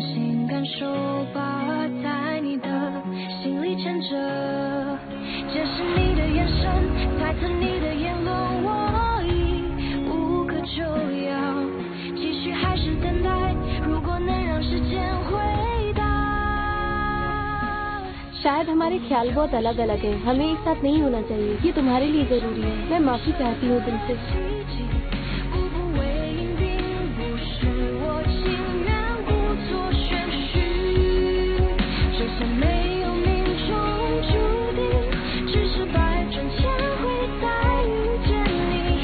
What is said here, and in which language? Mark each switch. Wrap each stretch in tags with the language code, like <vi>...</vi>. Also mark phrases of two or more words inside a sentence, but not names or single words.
<zh>性感受吧，在你的心里牵着，解释你的眼神，猜测你的言论，我已无可救药，继续还是等待，如果能让时间回答。</zh> <hi>शायद हमारे ख्याल बहुत अलग अलग हैं, हमें एक साथ नहीं होना चाहिए, ये तुम्हारे लिए जरूरी है। मैं माफी चाहती हूँ तुमसे।</hi> <zh>步步为营并不是我情愿故作玄虚，这些没有命中注定，只是百转千回再遇见你。</zh>